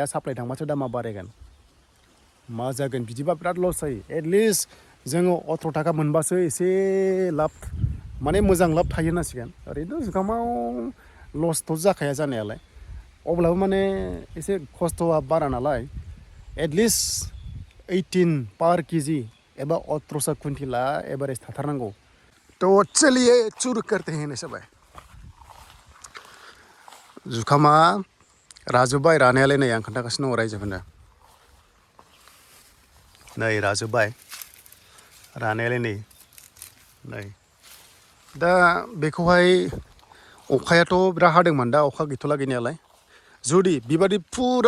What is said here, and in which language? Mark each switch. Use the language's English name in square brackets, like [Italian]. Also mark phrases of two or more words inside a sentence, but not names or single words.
[Bodo] साप्लाइ थांबासो दामा बारायगोन मा जागोन बिदिबा बिराद लस जायो एटलिस्ट जोङो 18 थाखा मोनबासो एसे लाब माने मोजां लाब थायो होननांसिगोन ओरैनोथ' जुखामाव लसथ' जाखाया जानायालाय अब्लाबो माने एसे खस्थ'आ बारा नालाय एटलिस्ट 18 पार केजि एबा 1800 कुइन्टेला एभारेज थाथारनांगौ [Hindi] तो चलिए शुरू करते हैं [Bodo] सबे जुखामा राजोब्बाय रानायालाय नै आं खोन्थागासिनो दङ रायजोफोरनो नै राजोब्बाय रानायालाय नै दा बेखौहाय अखायाथ' बिराद हादोंमोन दा अखा गैथ'ला गैनायालाय जुदि बेबादि फुरा